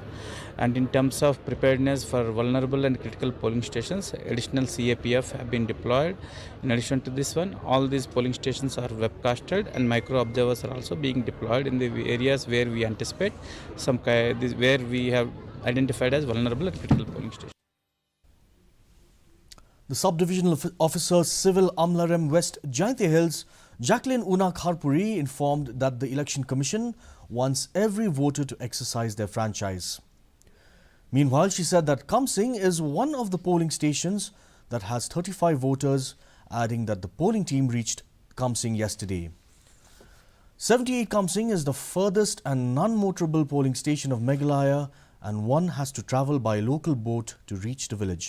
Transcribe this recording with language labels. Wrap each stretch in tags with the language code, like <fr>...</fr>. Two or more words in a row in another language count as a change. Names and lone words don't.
<en>And in terms of preparedness for vulnerable and critical polling stations, additional CAPF have been deployed. In addition to this one, all these polling stations are webcasted, and micro observers are also being deployed in the areas where we anticipate where we have identified as vulnerable and critical polling stations. The Subdivisional Officer Civil Amlarem West Jaintia Hills, Jacqueline Una Kharpuri, informed that the Election Commission wants every voter to exercise their franchise. Meanwhile, she said that Kamsing is one of the polling stations that has 35 voters, adding that the polling team reached Kamsing yesterday. 78 Kamsing is the furthest and non-motorable polling station of Meghalaya, and one has to travel by local boat to reach the village.</en>